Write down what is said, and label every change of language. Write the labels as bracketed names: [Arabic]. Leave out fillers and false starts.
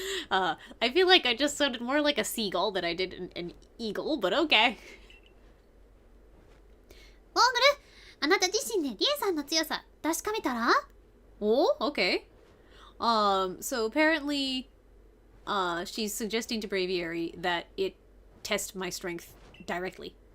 [English] I feel like I just sounded more like a seagull than I did an eagle, but okay. [Japanese] モーグル、あなた自身でリエさんの強さ確かめたら？ [English] お、okay. So apparently, she's suggesting to Braviary that it test my strength directly.